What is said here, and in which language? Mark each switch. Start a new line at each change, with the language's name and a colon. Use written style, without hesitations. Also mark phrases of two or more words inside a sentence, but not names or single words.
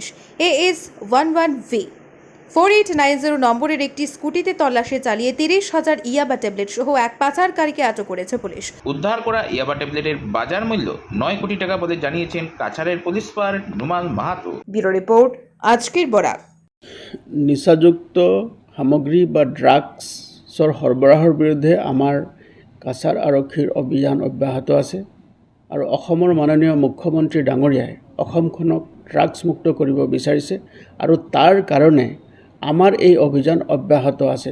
Bangla: AS 11V 4890 নম্বরের একটি স্কুটিতে তল্লাশি চালিয়ে 30,000 ইয়াবা ট্যাবলেট সহ এক পাচারকারীকে আটক করেছে পুলিশ। উদ্ধার করা ইয়াবা ট্যাবলেটের বাজার মূল্য 9 কোটি টাকা বলে জানিয়েছেন কাছাড়ের পুলিশ সুপার নুমাল মাহাতো। ব্যুরো রিপোর্ট, আজকের বরাক।
Assamese: নিচাযুক্ত সামগ্ৰী বা ড্ৰাগছৰ সৰবৰাহৰ বিৰুদ্ধে আমাৰ কাছাৰ আৰক্ষীৰ অভিযান অব্যাহত আছে আৰু অসমৰ মাননীয় মুখ্যমন্ত্ৰী ডাঙৰীয়াই অসমখনক ড্ৰাগছ মুক্ত কৰিব বিচাৰিছে আৰু তাৰ কাৰণে আমাৰ এই অভিযান অব্যাহত আছে।